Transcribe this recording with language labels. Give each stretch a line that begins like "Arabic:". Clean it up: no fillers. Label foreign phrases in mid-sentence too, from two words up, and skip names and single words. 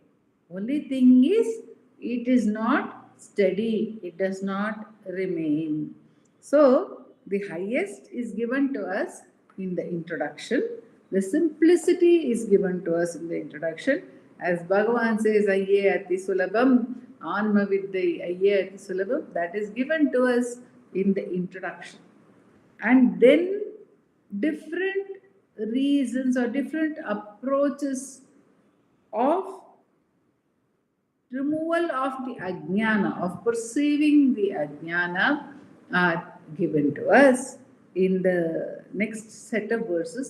English: Only thing is, it is not steady, it does not remain. So, the highest is given to us in the introduction, the simplicity is given to us in the introduction. As Bhagavan says,
Sanskrit: Ayye ati sulabham, Anma bodham, Ayye ati sulabham,
English: that is given to us in the introduction. And then different reasons or different approaches of removal of the ajnana, of perceiving the ajnana, are given to us in the next set of verses.